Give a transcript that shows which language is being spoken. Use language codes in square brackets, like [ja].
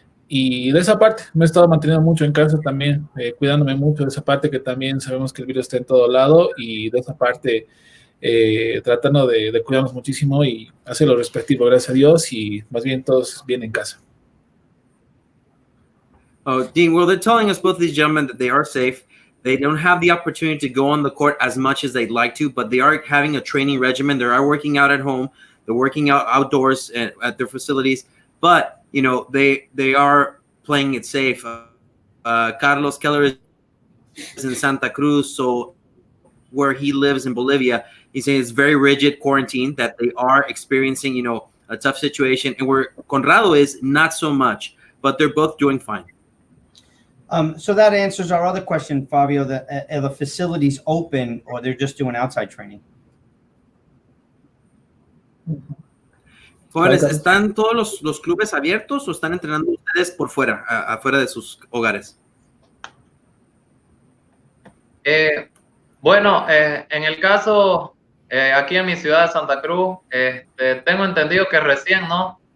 [es] Y de esa parte me he estado manteniendo mucho en casa también, cuidándome mucho de esa parte, que también sabemos que el virus está en todo lado, y de esa parte tratando de cuidarnos muchísimo y hacer lo respectivo, gracias a Dios, y más bien todos bien en casa. [en] Oh, Dean, well, they're telling us, both these gentlemen, that they are safe. They don't have the opportunity to go on the court as much as they'd like to, but they are having a training regimen. They are working out at home. They're working out outdoors at their facilities, but they are playing it safe. Carlos Keller is in Santa Cruz, so where he lives in Bolivia, he's saying it's very rigid quarantine, that they are experiencing, a tough situation. And where Conrado is, not so much, but they're both doing fine. So that answers our other question, Fabio, that are the facilities open or they're just doing outside training? [es] Jóvenes, ¿están todos los clubes abiertos o están entrenando ustedes por fuera, afuera de sus hogares? Bueno, en el caso aquí en mi ciudad de Santa Cruz, tengo entendido que recién, ¿no?